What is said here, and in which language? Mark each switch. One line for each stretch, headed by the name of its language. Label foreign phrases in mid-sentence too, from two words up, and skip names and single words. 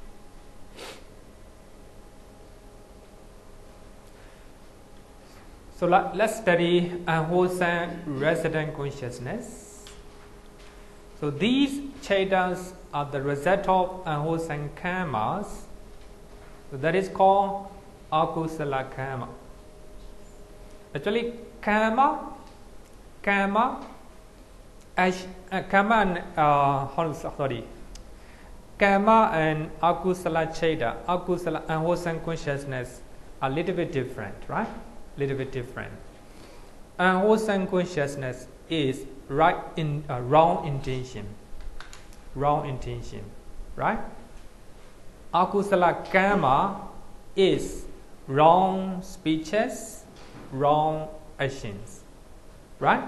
English: So let's study unwholesome resident consciousness. So these chaitas are the result of unwholesome karmas. So that is called
Pali: akusala karma.
English: Actually, karma and
Pali: akusala chaita,
English: akusala unwholesome consciousness are a little bit different, right? Little bit different. Unwholesome consciousness is wrong intention, right?
Pali: Akusala karma
English: is wrong speeches, wrong actions, right?